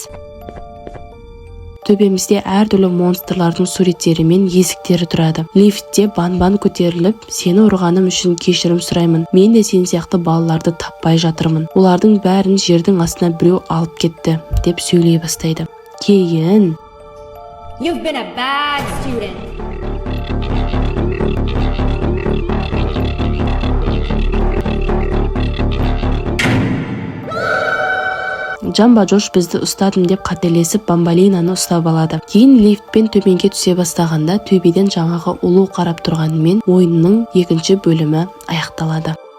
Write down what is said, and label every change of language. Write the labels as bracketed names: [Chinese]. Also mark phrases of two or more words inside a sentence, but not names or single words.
[Kazakh] Төбемізде әртүрлі монстрлардың суреттері мен есіктері тұрады. Лифтте Банбан көтеріліп, сені ұрғаным үшін кешірім сұраймын. Мен де сен сияқты балаларды таппай жатырмын. Олардың бәрін жердің астына біреу алып кетті деп сөйлей бастайды. Кейін [English] You've been a bad student. [Kazakh] Джамбо Джош бізді ұстадым деп қателесіп Бамбалинаны ұстап алады. Кейін лифтпен төменге түсе бастағанда төбеден жаңағы ұлу қарап тұрғанымен ойынның екінші бөлімі аяқталады.